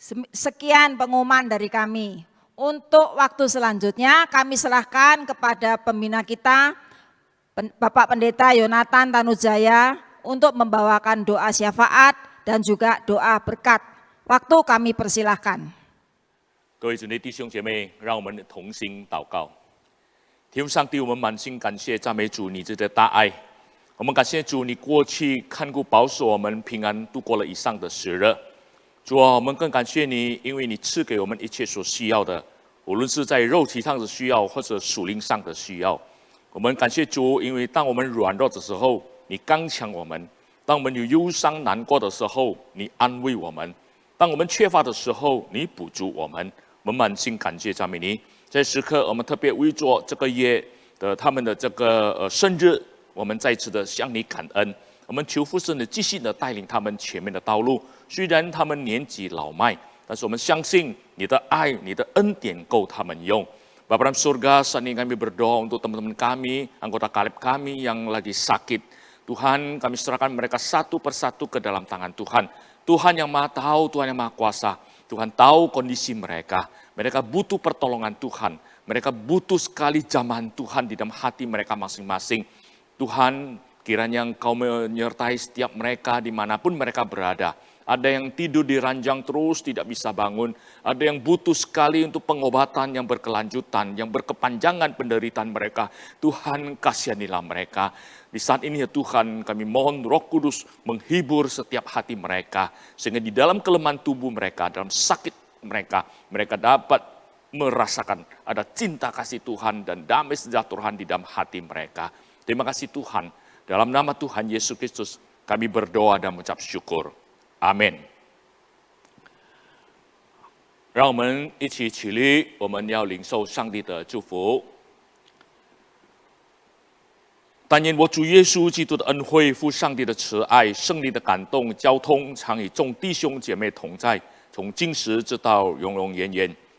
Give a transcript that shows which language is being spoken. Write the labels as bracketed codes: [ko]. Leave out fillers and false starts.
[id] Sekian pengumuman dari kami. Untuk waktu selanjutnya kami serahkan kepada pembina kita, Bapak Pendeta Yonatan Tanujaya, untuk membawakan doa syafaat dan juga doa berkat. Waktu kami persilahkan. [zh] 各位主内弟兄姐妹，让我们同心祷告。天父上帝，我们满心感谢赞美主你这的大爱。我们感谢主，你过去看顾保守我们平安度过了以上的时日。主啊，我们更感谢你，因为你赐给我们一切所需要的，无论是在肉体上的需要，或者属灵上的需要。我们感谢主，因为当我们软弱的时候，你刚强我们；当我们有忧伤难过的时候，你安慰我们；当我们缺乏的时候，你补足我们。我们满心感谢赞美你。在时刻，我们特别为着这个月的他们的这个生日，我们再次的向你感恩。我们求父神的继续的带领他们前面的道路。虽然他们年纪老迈，但是我们相信你的爱、你的恩典够他们用。 [id] Bapa dalam surga, saat ini kami berdoa untuk teman-teman kami, anggota Kaleb kami yang lagi sakit. Tuhan, kami serahkan mereka satu persatu ke dalam tangan Tuhan. Tuhan yang Maha Tahu, Tuhan yang Maha Kuasa. Tuhan tahu kondisi mereka. Mereka butuh pertolongan Tuhan. Mereka butuh sekali jamahan Tuhan di dalam hati mereka masing-masing. Tuhan, kiranya Engkau menyertai setiap mereka dimanapun mereka berada. Ada yang tidur di ranjang terus tidak bisa bangun. Ada yang butuh sekali untuk pengobatan yang berkelanjutan, yang berkepanjangan penderitaan mereka. Tuhan kasihanilah mereka. Di saat ini ya Tuhan, kami mohon Roh Kudus menghibur setiap hati mereka. Sehingga di dalam kelemahan tubuh mereka, dalam sakit mereka, mereka dapat merasakan ada cinta kasih Tuhan dan damai sejahtera di dalam hati mereka. Terima kasih Tuhan. Dalam nama Tuhan Yesus Kristus, kami berdoa dan mengucap syukur. [zh] 阿们。让我们一起起立，我们要领受上帝的祝福。但愿我主耶稣基督的恩惠、父上帝的慈爱、圣灵的感动、交通，常与众弟兄姐妹同在，从今时直到永永远远。